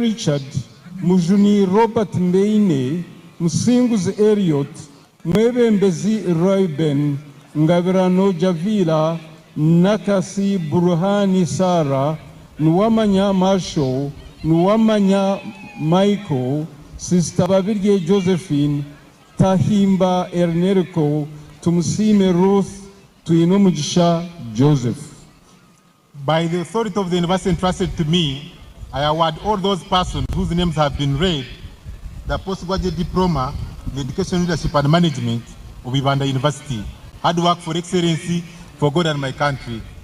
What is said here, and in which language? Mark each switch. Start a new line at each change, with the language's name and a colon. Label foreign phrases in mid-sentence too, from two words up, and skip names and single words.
English: Richard, Mujuni Robert Mbeine, Musinguzi Eriot, Mwebe Mbezi Royben, Ngabirano Javila, Nakasi Burhani Sara, Nuwamanya Marshall, Nuwamanya Michael, Sister Babirge Josephine, Tahimba Ernerico, Tumusime Ruth, Tuinumujisha Joseph. By the authority of the university entrusted to me, I award all those persons whose names have been read the postgraduate diploma in education leadership and management of Ibanda University. Hard work for excellency for God and my country.